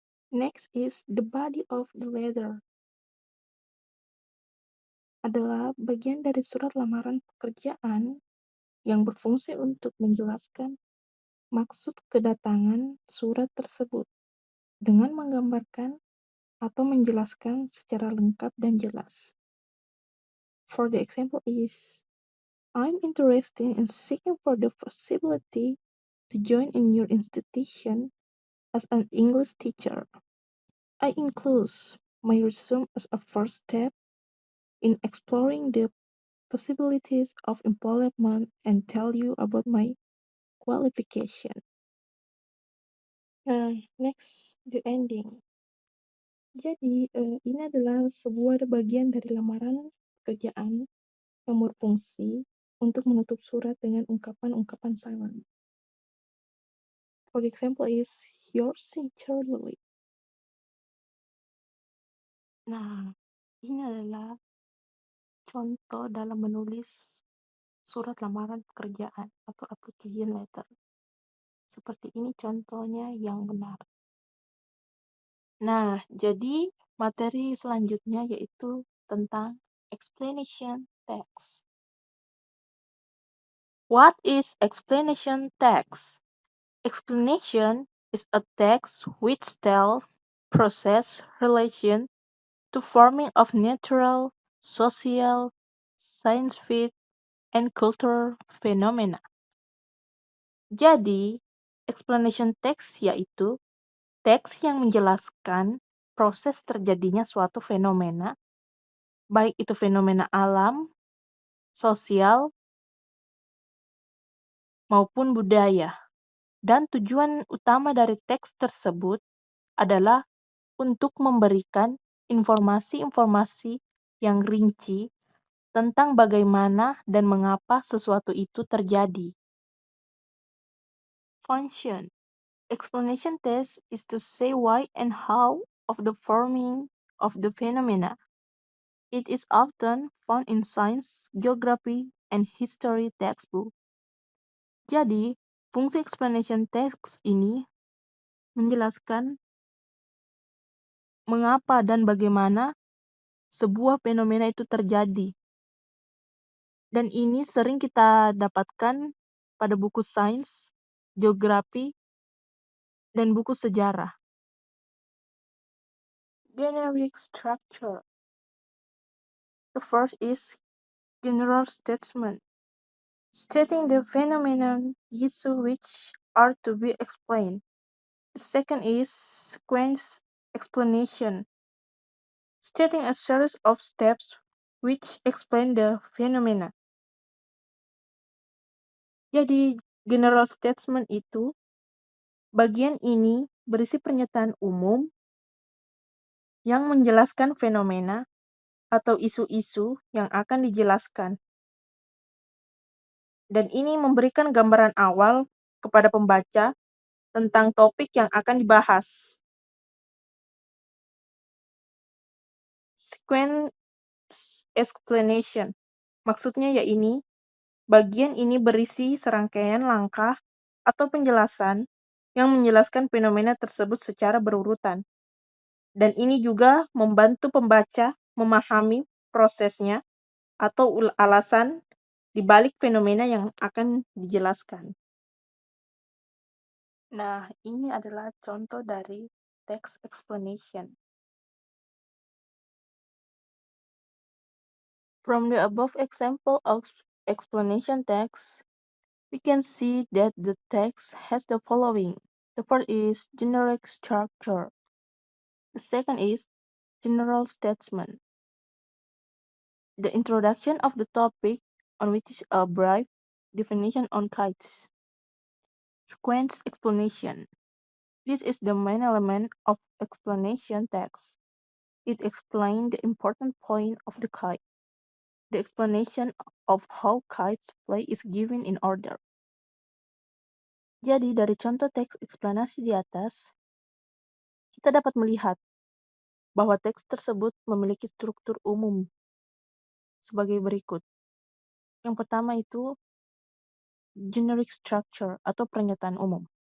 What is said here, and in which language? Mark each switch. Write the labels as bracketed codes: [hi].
[en] Next is the body of the letter. [id] Adalah bagian dari surat lamaran pekerjaan yang berfungsi untuk menjelaskan maksud kedatangan surat tersebut dengan menggambarkan atau menjelaskan secara lengkap dan jelas. [en] For the example is, I'm interested in seeking for the possibility to join in your institution as an English teacher. I include my resume as a first step in exploring the possibilities of employment and tell you about my qualification. Next, the ending. [id] Jadi, ini adalah sebuah bagian dari lamaran pekerjaan yang berfungsi untuk menutup surat dengan ungkapan-ungkapan salam. [en] For example is yours sincerely. [id] Nah, ini adalah contoh dalam menulis surat lamaran pekerjaan atau application letter. Seperti ini contohnya yang benar. Nah, jadi materi selanjutnya yaitu tentang explanation text. [en] What is explanation text? Explanation is a text which tells process relation to forming of natural, social, scientific, and cultural phenomena. [id] Jadi, explanation text yaitu teks yang menjelaskan proses terjadinya suatu fenomena, baik itu fenomena alam, sosial, maupun budaya. Dan tujuan utama dari teks tersebut adalah untuk memberikan informasi-informasi yang rinci tentang bagaimana dan mengapa sesuatu itu terjadi. [en] Function. Explanation test is to say why and how of the forming of the phenomena. It is often found in science, geography, and history textbook. [id] Jadi, fungsi explanation text ini menjelaskan mengapa dan bagaimana sebuah fenomena itu terjadi. Dan ini sering kita dapatkan pada buku sains, geografi, dan buku sejarah. [en] Generic structure. The first is general statement, stating the phenomenon issue which are to be explained. The second is sequence explanation, stating a series of steps which explain the phenomena. [id] Jadi, general statement itu, bagian ini berisi pernyataan umum yang menjelaskan fenomena atau isu-isu yang akan dijelaskan. Dan ini memberikan gambaran awal kepada pembaca tentang topik yang akan dibahas. [en] Sequence explanation. [id] Maksudnya yaitu bagian ini berisi serangkaian langkah atau penjelasan yang menjelaskan fenomena tersebut secara berurutan. Dan ini juga membantu pembaca memahami prosesnya atau alasan di balik fenomena yang akan dijelaskan. Nah, ini adalah contoh dari text explanation. [en] From the above example of explanation text, we can see that the text has the following. The first is generic structure. The second is general statement. The introduction of the topic on which is a brief definition on kites. Sequence explanation. This is the main element of explanation text. It explains the important point of the kite. The explanation of how kites fly is given in order. [id] Jadi dari contoh teks eksplanasi di atas, kita dapat melihat bahwa teks tersebut memiliki struktur umum sebagai berikut. Yang pertama itu generic structure atau pernyataan umum.